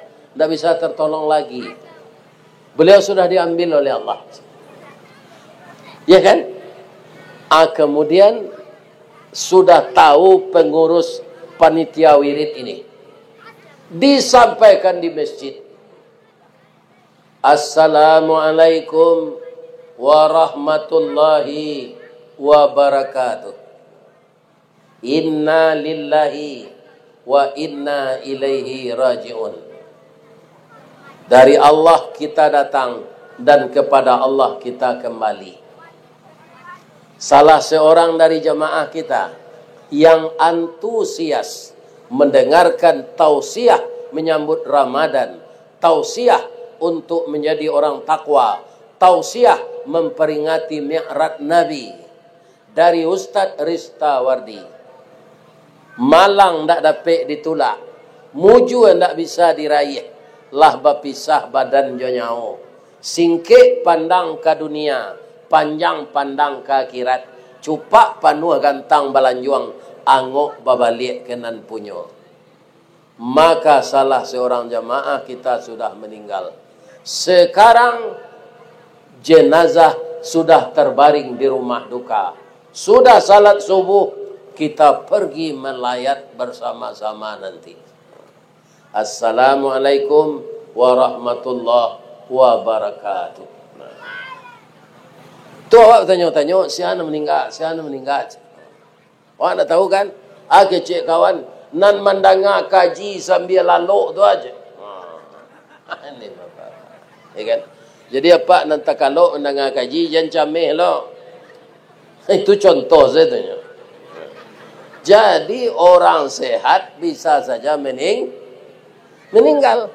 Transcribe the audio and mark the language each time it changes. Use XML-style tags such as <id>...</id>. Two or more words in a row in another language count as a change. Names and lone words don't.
<id>Tidak bisa tertolong lagi. Beliau sudah diambil oleh Allah. Ya kan? Kemudian sudah tahu pengurus panitia wirid ini. Disampaikan di masjid.</id> <ar>السلام عليكم ورحمة الله وبركاته. إنا لله وإنا إليه راجعون.</ar> <id>Dari Allah kita datang dan kepada Allah kita kembali. Salah seorang dari jemaah kita yang antusias mendengarkan tausiah menyambut Ramadan, tausiah untuk menjadi orang takwa, tausiah memperingati Mi'raj Nabi dari Ustadz Ristawardi.</id> <min>Malang ndak dapat ditulak, muju ndak bisa diraih, lah bapisah badan jonyao. Singkik pandang ke dunia, panjang pandang ke akhirat, cupak panua gantang balanjuang, angok babalik kenan punyo.</min> <id>Maka salah seorang jamaah kita sudah meninggal. Sekarang jenazah sudah terbaring di rumah duka. Sudah salat subuh, kita pergi melayat bersama-sama nanti.</id> <ar>السلام عليكم ورحمة الله وبركاته.</ar> <min>Tu awak tanya-tanya, siapa meninggal, siapa meninggal. Awak nak tahu kan? Kecik kawan, nan mendengar kaji sambil lalu tu aja.</min> <id>Ini bapak. Ya kan?</id> <min>Jadi apa nan tak kalau mendengar kaji, jangan camih lo.</min> <id>Itu contoh saya tanya. Jadi orang sehat bisa saja meninggal.</id>